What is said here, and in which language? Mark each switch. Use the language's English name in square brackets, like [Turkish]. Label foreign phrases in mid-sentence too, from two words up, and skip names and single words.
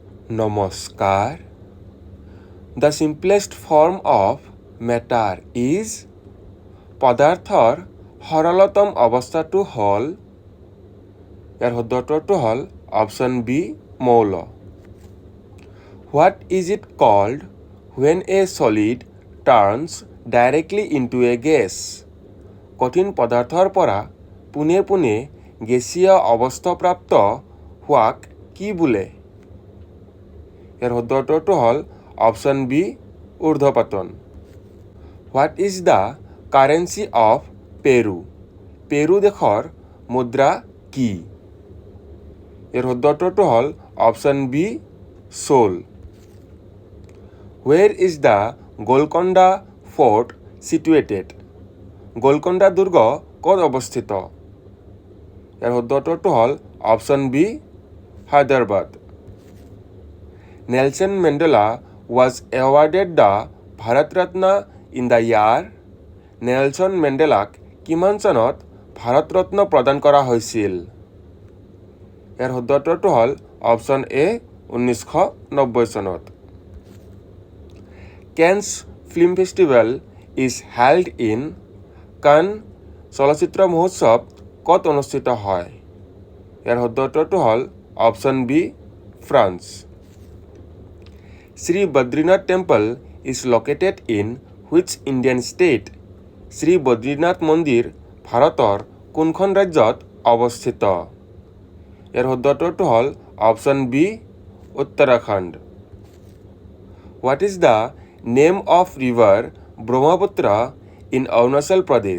[Assamese] নমস্কাৰ। [English] The simplest form of matter is [Assamese] পদাৰ্থৰ সৰলতম অৱস্থাটো হ'ল ইয়াৰ শুদ্ধটো হ'ল অপশ্যন বি মৌল। [English] What is it called when a solid turns directly into a gas? [Assamese] কঠিন পদাৰ্থৰ পৰা পোনে পোনে গেছীয় অৱস্থাপ্ৰাপ্ত হোৱাক কি বোলে? ইয়াৰ শুদ্ধটো হ'ল অপশ্যন বি ঊৰ্ধ্বপাতন। [English] What is the currency of Peru? [Assamese] পেৰু দেশৰ মুদ্ৰা কি? ইয়াৰ শুদ্ধটো হ'ল অপশ্যন বি সোল। [English] Where is the Golconda Fort situated? [Assamese] গোলকণ্ডা দুৰ্গ ক'ত অৱস্থিত? ইয়াৰ শুদ্ধটো হ'ল অপশ্যন বি হায়দৰাবাদ। [English] নেলছন মেণ্ডেলা was awarded the ভাৰত ৰত্ন in the year? [Assamese] নেলছন মেণ্ডেলাক কিমান চনত ভাৰত ৰত্ন প্ৰদান কৰা হৈছিল? ইয়াৰ শুদ্ধটো হ'ল অপশ্যন এ 1990 চনত। [English] Cannes Film Festival is held in? [Assamese] কান চলচ্চিত্ৰ মহোৎসৱ ক'ত অনুষ্ঠিত হয়? ইয়াৰ শুদ্ধটো হ'ল অপশ্যন বি ফ্ৰান্স। [English] Shri Badrinath Temple is located in which Indian state? [Assamese] শ্ৰী বদ্ৰীনাথ মন্দিৰ ভাৰতৰ কোনখন ৰাজ্যত অৱস্থিত? ইয়াৰ শুদ্ধটো হ'ল অপশ্যন বি উত্তৰাখণ্ড। [English] What is the name of river Brahmaputra in Arunachal Pradesh?